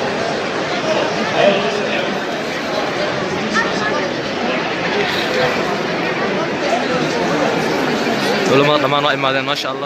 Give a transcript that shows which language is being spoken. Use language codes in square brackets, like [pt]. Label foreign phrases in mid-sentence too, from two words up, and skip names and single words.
[ar] علماء دمان [so] waa imaadeen [ar] ما شاء الله.